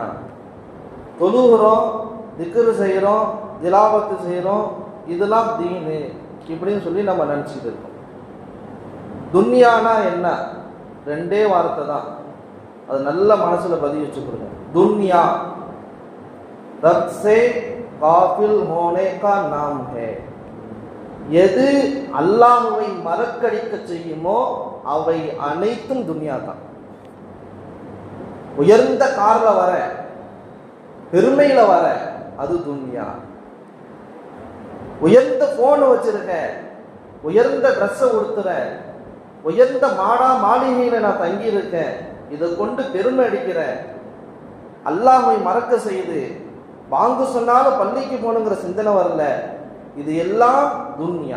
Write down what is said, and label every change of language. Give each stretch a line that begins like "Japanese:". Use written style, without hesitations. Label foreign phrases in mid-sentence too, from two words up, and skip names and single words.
Tamil: தொழுகிறோம், திக்ரு செய்கிறோம், திலாவத்து செய்கிறோம், இதெல்லாம் தீனு இப்படின்னு சொல்லி நம்ம நினச்சிக்கிட்டு இருக்கோம். துன்யானா என்ன? 2 வார்த்தை தான், அது நல்ல மனசில் பதிவு வச்சு கொடுங்க.
Hindi: दुनिया रब से गाफिल होने का नाम है.
Tamil: எது அல்லாஹ்வை மறக்கடிக்க செய்யுமோ அவை அனைத்தும் துன்யா தான். உயர்ந்த கார்ல வர, பெருமையில வர, அது துன்யா. உயர்ந்த போன் வச்சிருக்க, உயர்ந்த ட்ரெஸ் உடுத்துற, உயர்ந்த மாளிகையில நான் தங்கி இருக்கேன், இதை கொண்டு பெருமை அடிக்கிற, அல்லாஹ்வை மறக்க செய்து வாங்கு சொன்னாலும் பள்ளிக்கு போகணுங்கிற சிந்தனை வரல, இது எல்லாம் துன்யா.